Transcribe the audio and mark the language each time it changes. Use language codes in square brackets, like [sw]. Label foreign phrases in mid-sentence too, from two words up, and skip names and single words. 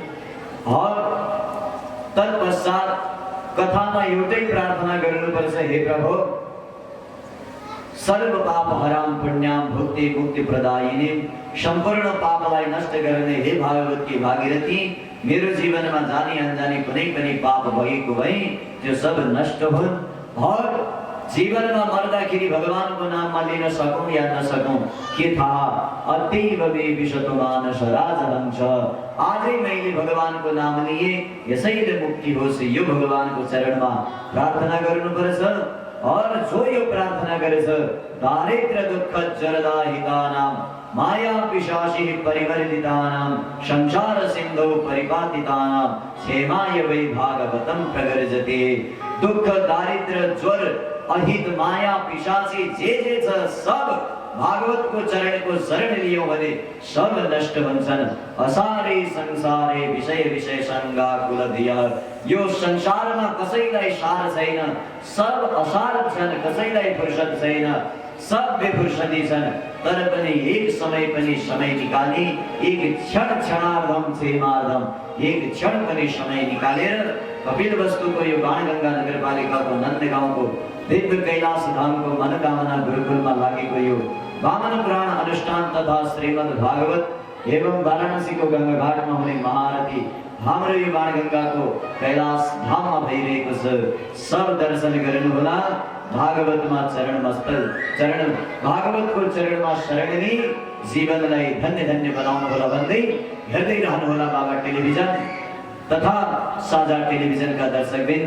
[ne] और तत्पश्चात कथामा एउटै प्रार्थना गर्नुपर्छ, हे प्रभु [sa] सर्व पाप हराम पुण्याम भुक्ति मुक्ति प्रदायिनी, [ne] सम्पूर्ण पापलाई नष्ट गर्ने हे भागवत की भागीरथी, मेरो जीवनमा जानी अनजानी कुनै पनि पाप भएको भए त्यो सब नष्ट हुन्। और जीवनमा मर्दाखेरि भगवानको नाममा लिन सकौं या नसकौं के थाहा? [sa] अतीव मे विशतो मानस राजहंस, [ne] आजै मैले भगवानको नाम लिए, यसैले मुक्ति होस्, यो भगवानको चरणमा प्रार्थना गर्नुपर्छ। और जो यो प्रार्थना गरेछ, [sa] दारिद्र दुःख जरदाहितानां, माया पिशाची परिवर्तितानां, संसार सिन्धौ परिपातितानां, क्षेमाय वै भागवतं प्रगर्जते। [ne] दुःख, दारिद्र, ज्वर, अहित, माया, पिशाची जे छ सब भागवतको चरणको शरण लियो भने सब नष्ट हुन्छन्। [sa] असारे संसारे विषय विषय संगाकुल धिया, [ne] यो संसारमा कसैलाई सार छैन, सब असार छन्, कसैलाई फुर्सद छैन, सब बेफुर्सदी छन्। तर पनि एक समय पनि समय निकाली, एक क्षण [sa] क्षणार्धम क्षेमार्धम, [ne] एक क्षण पनि समय निकालेर कपिलवस्तुको यो बाणगंगा नगरपालिकाको नन्दगाउँको दिव्य कैलाश धामको मनोकामना गुरुकुलमा लागेको यो वामन पुराण अनुष्ठान तथा श्रीमद् भागवत एवं वाराणसी को गंगा घाटमा हुने महाआरती हाम्रो यो बाणगंगाको कैलाश धाममा भइरहेको छ। सब दर्शन गर्नुहोला। भागवतमा चरण भागवतको चरणमा शरण लिई जीवनलाई धन्य धन्य बनाउनु होला भन्दै हेर्दै रहनुहोला बाबा टेलिभिजन तथा साझा टेलिभिजन का दर्शकवृन्द।